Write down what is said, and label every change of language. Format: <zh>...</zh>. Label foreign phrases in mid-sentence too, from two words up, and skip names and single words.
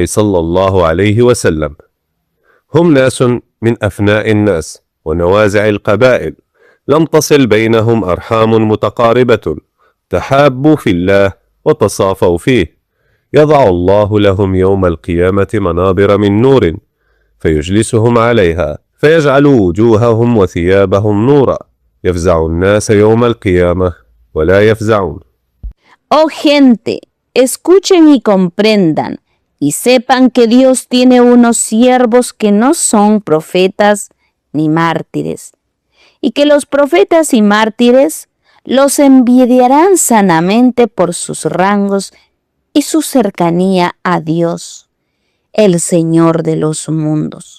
<ar>صلى الله عليه وسلم: هم ناس من أفناء الناس ونوازع القبائل، لم تصل بينهم أرحام متقاربة، تحابوا في الله وتصافوا فيه، يضع الله لهم يوم القيامة منابر من نور فيجلسهم عليها فيجعل وجوههم وثيابهم نورا، يفزع الناس يوم القيامة ولا يفزعون.</ar> <es>Oh gente, escuchen y comprendan y sepan que Dios tiene unos siervos que no son profetas ni mártires, y que los profetas y mártires los envidiarán sanamente por sus rangos y su cercanía a Dios, el Señor de los mundos.</es>